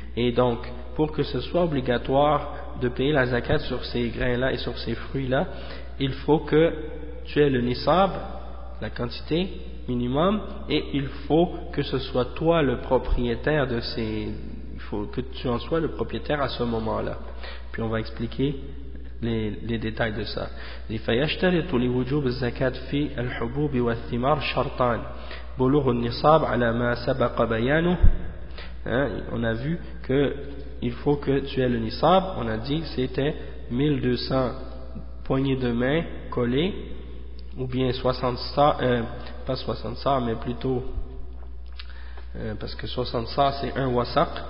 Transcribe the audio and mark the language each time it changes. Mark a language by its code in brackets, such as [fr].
[fr] Et donc pour que ce soit obligatoire de payer la zakat sur ces grains-là et sur ces fruits-là, il faut que tu aies le nisab, la quantité minimum, et il faut que ce soit toi le propriétaire de ces, que tu en sois le propriétaire à ce moment-là. Puis on va expliquer les détails de ça. [ar] فيشترط لوجوب الزكاة في الحبوب والثمار شرطان بلوغ النصاب على ما سبق بيانه. [fr] On a vu que il faut que tu aies le nisab. On a dit que c'était 1200 poignées de main collées, ou bien 60 sa, pas 60 sa, mais plutôt parce que 60 sa c'est un wasaq.